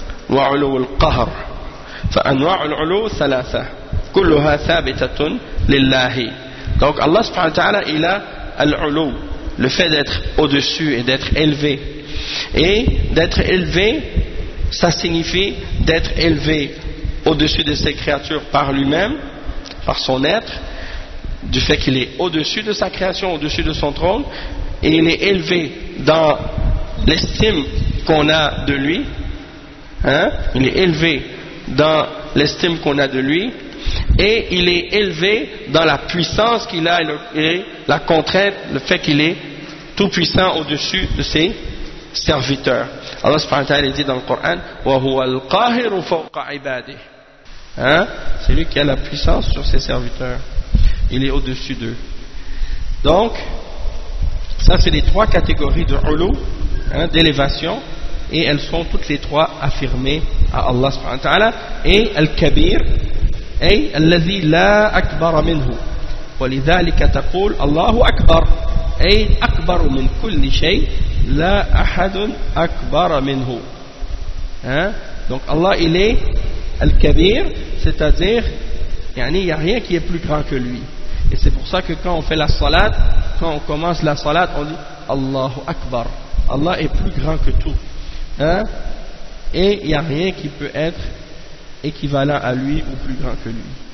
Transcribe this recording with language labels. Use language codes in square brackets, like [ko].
[ar] وعلو القهر فأنواع العلو ثلاثة كلها ثابتة لله. [fr] Donc Allah subhanahu wa ta'ala, il a al-ulu, le fait d'être au-dessus et d'être élevé. Et d'être élevé, ça signifie d'être élevé au-dessus de ses créatures par lui-même, par son être, du fait qu'il est au-dessus de sa création, au-dessus de son trône, et il est élevé dans l'estime qu'on a de lui, hein? Il est élevé dans l'estime qu'on a de lui, et il est élevé dans la puissance qu'il a et la contrainte, le fait qu'il est tout puissant au-dessus de ses serviteurs. Allah subhanahu wa ta'ala dit dans le Coran, [ar] wa huwa al-qahiru fawqa ibadihi. [fr] Hein? C'est lui qui a la puissance sur ses serviteurs. Il est au-dessus d'eux. Donc, ça c'est les trois catégories de ulou, hein, d'élévation, et elles sont toutes les trois affirmées à Allah subhanahu wa ta'ala. [ar] Et al-kabir, أي الذي لا أكبر منه ولذلك تقول الله أكبر أي أكبر من كل شيء لا أحد أكبر منه. [fr] Hein? Donc Allah il est al-kabir, c'est-à-dire يعني, il n'y a rien qui est plus grand que lui. Et c'est pour ça que quand on fait la salat, quand on commence la salat, on dit Allahu Akbar. Allah est plus grand que tout. Hein? Et il n'y a rien qui peut être équivalent à lui ou plus grand que lui.